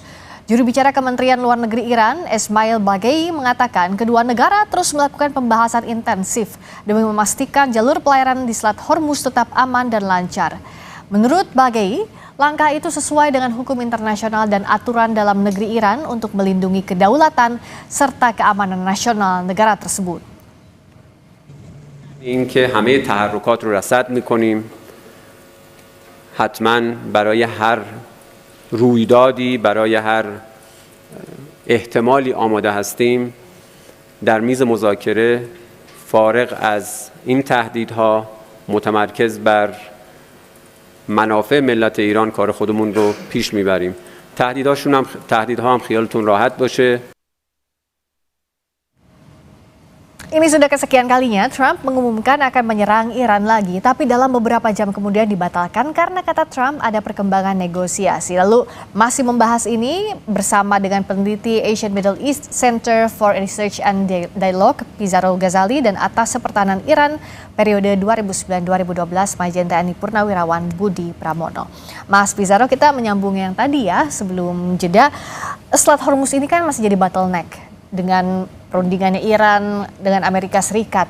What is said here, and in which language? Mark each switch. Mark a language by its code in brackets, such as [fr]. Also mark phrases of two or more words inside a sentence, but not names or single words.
[id] Juru bicara Kementerian Luar Negeri Iran, Ismail Baghei, mengatakan kedua negara terus melakukan pembahasan intensif demi memastikan jalur pelayaran di Selat Hormuz tetap aman dan lancar. Menurut Baghei, langkah itu sesuai dengan hukum internasional dan aturan dalam negeri Iran untuk melindungi kedaulatan serta keamanan nasional negara tersebut. [fa] اینکه همه تحرکات رو رصد می‌کنیم حتما برای هر رویدادی، برای هر احتمالی آماده هستیم در میز مذاکره فارغ از این تهدیدها متمرکز بر منافع ملت ایران کار خودمون رو پیش میبریم. تهدیدها هم خیالتون راحت باشه. [id] Ini sudah kesekian kalinya Trump mengumumkan akan menyerang Iran lagi, tapi dalam beberapa jam kemudian dibatalkan karena kata Trump ada perkembangan negosiasi. Lalu masih membahas ini bersama dengan peneliti Asian Middle East Center for Research and Dialogue, Pizarro Ghazali, dan atas pertahanan Iran periode 2009-2012, Majen TNI Purnawirawan Budi Pramono. Mas Pizarro, kita menyambung yang tadi ya sebelum jeda. Selat Hormuz ini kan masih jadi bottleneck dengan perundingannya Iran dengan Amerika Serikat.